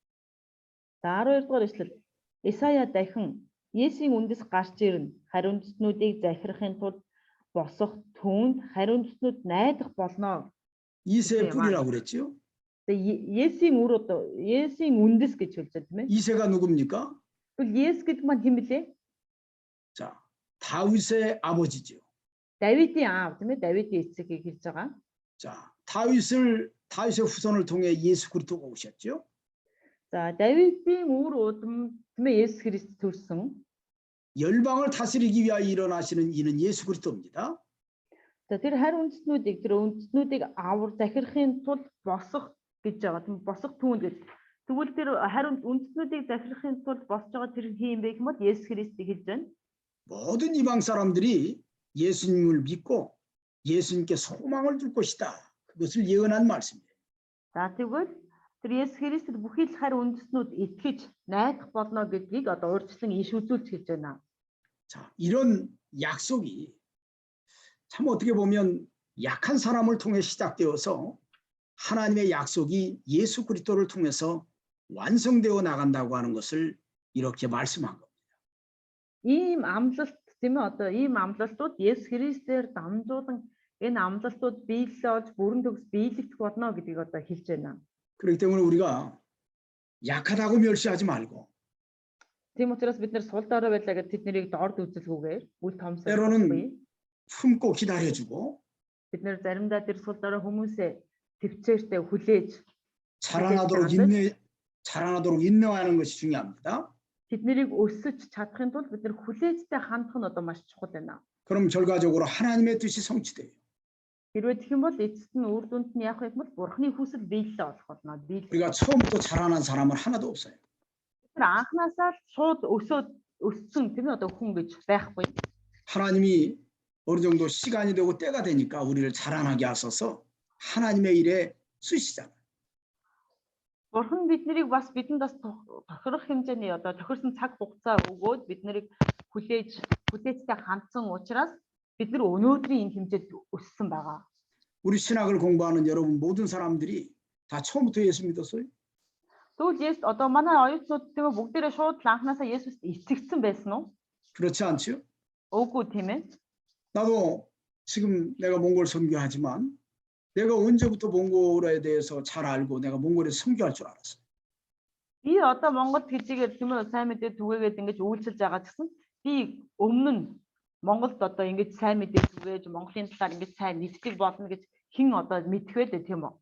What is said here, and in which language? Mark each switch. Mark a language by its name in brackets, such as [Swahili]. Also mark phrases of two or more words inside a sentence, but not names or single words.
[Mongolian] За 12 дугаар ишлэл Исая дахин Есийн үндэс гарч ирнэ. Харин үндэстнүүдийг захирахын тулд босох түүнд харин үндэстнүүд найдах болно. [Korean] 이새의 뿌리라고 그랬죠. [Mongolian] Есийн үр одоо Есийн үндэс гэж хэлж байгаа тийм ээ. [Korean] 이새가 누굽니까? [Mongolian] Тэгвэл Ес гэдэг маань хэн блэ? [Korean] 자, 다윗의 아버지죠. [Mongolian] Давидын аав тийм ээ. Давидын эцэгийг хэлж байгаа. [Korean] 자, 다윗의 후손을 통해 예수 그리스도가 오셨죠. [Mongolian] За Давидын үр удам тийм ээ Есүс Христ төрсөн. [Korean] 열방을 다스리기 위하여 일어나시는 이는 예수 그리스도입니다. [Mongolian] За тэр харь үндэстнүүдийг авар захирахын тулд босох гэж байгаа. Тийм босох түүнд гэж. Тэгвэл тэр харь үндэстнүүдийг захирахын тулд босч байгаа тэр хин бэ гэмэд Есүс Христийг хэлж байна. [Korean] 모든 이방 사람들이 예수님을 믿고 예수님께 소망을 줄 것이다. 그것을 예언한 말씀이에요. [Mongolian] За тэгвэл тэр Есүс Христэд бүхий л харь үндэстнүүд итгэж найдах болно гэдгийг одоо урьдчилан иш үзүүлж хэлж байна. [Korean] 자, 이런 약속이 참 어떻게 보면 약한 사람을 통해 시작되어서 하나님의 약속이 예수 그리스도를 통해서 완성되어 나간다고 하는 것을 이렇게 말씀한 겁니다. [Mongolian] Ийм амлалт тийм ээ одоо ийм амлалтууд Есүс Христээр дамжуулан энэ амлалтууд биелэл болж бүрэн төгс биелэгдэх болно гэдгийг одоо хэлж байна. [Korean] 그렇기 때문에 우리가 약하다고 멸시하지 말고 [Mongolian] Тийм учраас бид нэр сул дорой байлаа гэж тэднийг дорд үзэлгүйгээр үл [Korean] 때로는 [Mongolian] томсохгүй. [Korean] 품고 기다려주고 [Mongolian] Бид нэр заримдаа тэр сул дорой хүмүүсээ төвчээртэй хүлээж [Korean] 자라나도록 인내하는 것이 중요합니다. [Mongolian] тэднийг өсөж чадахын тулд бид нэр хүлээжтэй хандах нь одоо маш чухал байна. [Korean] 그럼 결과적으로 하나님의 뜻이 성취돼요. [Mongolian] Хэрвээ тэгэх юм бол эцэст нь үр дүнд нь яах вэ гэвэл Бурхны хүсэл биелэлээ болох болно. [Korean] 우리가 처음부터 자라난 사람은 하나도 없어요. [Mongolian] Тэр анханасаа л шууд өссөн тийм ээ одоо хүн гэж байхгүй. [Korean] 하나님이 어느 정도 시간이 되고 때가 되니까 우리를 자라나게 하셔서 하나님의 일에 쓰시잖아요. [Mongolian] Бурхан биднийг бас бидэнд бас тохирох хэмжээний одоо тохирсон цаг хугацаа өгөөд биднийг хүлээжтэй хандсан учраас бид нар өнөөдрийн энэ хэмжээнд өссөн байгаа. [Korean] 우리 신학을 공부하는 여러분 모든 사람들이 다 처음부터 예수 믿었어요? [Mongolian] Тэгвэл одоо манай оюутнууд тийм ээ бүгдээрээ шууд анханасаа Есүст итгэсэн байсан уу? [Korean] 그렇지 않죠? [Mongolian] Үгүй тийм ээ. [Korean] 나도 지금 내가 몽골 선교하지만 내가 언제부터 몽골에 대해서 잘 알고 내가 몽골에 선교할 줄 알았어. [Mongolian] Би одоо Монголд хэдийгээр тийм ээ сайн мэдээ түгээгээд ингэж үйлчилж байгаа гэсэн би өмнө нь Монголд одоо ингэж сайн мэдээ түгээж Монголын талаар ингэж сайн мэддэг болно гэж хэн одоо мэдэх вэ тийм үү?